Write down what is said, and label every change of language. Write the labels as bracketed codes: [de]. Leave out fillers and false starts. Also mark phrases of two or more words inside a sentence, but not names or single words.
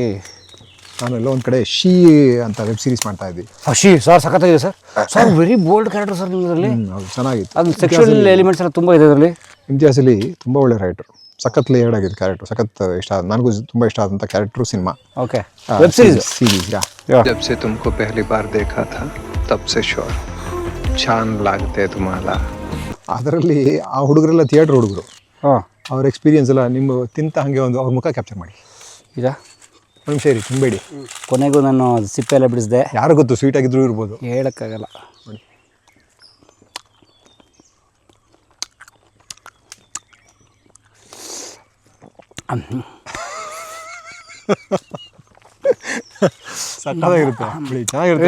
[kn] ನಾನೆಲ್ಲ ಒಂದು ಕಡೆ ಶೀ ಅಂತ [en] web series [kn] ಮಾಡ್ತಾ ಇದ್ವಿ. ಶೀ ಸರ್ ಸಖತ್ತಾಗಿದೆ ಸರ್. ಸರ್ [en] very bold character [kn] ಸರ್ ನಿಮ್ಮದ್ರಲ್ಲಿ. ಹೌದು, ಚೆನ್ನಾಗಿತ್ತು. ಅದು [en] sexual elements [kn] ಎಲ್ಲ ತುಂಬ ಇದೆ ಅದರಲ್ಲಿ. ಇಮ್ತಿಯಾಜ್ ಅಲಿ ತುಂಬ ಒಳ್ಳೆ ರೈಟರು, ಸಖತ್ ಲೇಯರ್ಡ್ ಆಗಿದ್ದು ಕ್ಯಾರೆಕ್ಟರ್, ಸಖತ್ ಇಷ್ಟ. ನನಗೂ ತುಂಬ ಇಷ್ಟ ಆದಂಥ ಕ್ಯಾರೆಕ್ಟ್ರು ಸಿನಿಮಾ. [en] okay. web series [hi] जब से तुमको पहली बार देखा था तब से श्योर [mr] छान लागते तुम्हाला. [kn] ಅದರಲ್ಲಿ ಆ ಹುಡುಗರೆಲ್ಲ ಥಿಯೇಟ್ರ್ ಹುಡುಗರು. ಅವ್ರ ಎಕ್ಸ್ಪೀರಿಯನ್ಸ್ ಎಲ್ಲ ನಿಮ್ಮ ತಿಂತ ಹಾಗೆ ಒಂದು ಅವ್ರ ಮುಖ ಕ್ಯಾಪ್ಚರ್ ಮಾಡಿ. ಈಗ ಒಂದು ನಿಮಿಷ ಇರಿ, ತುಂಬಬೇಡಿ. ಕೊನೆಗೂ ನಾನು ಸಿಪ್ಪೆ ಎಲ್ಲ ಬಿಡಿಸಿದೆ. ಯಾರು ಗೊತ್ತು, ಸ್ವೀಟ್ ಆಗಿದ್ರು ಇರ್ಬೋದು, ಹೇಳೋಕ್ಕಾಗಲ್ಲ. ಸಕ್ಕತ್ತಾಗಿರುತ್ತೆ. ಚೆನ್ನಾಗಿರುತ್ತೆ,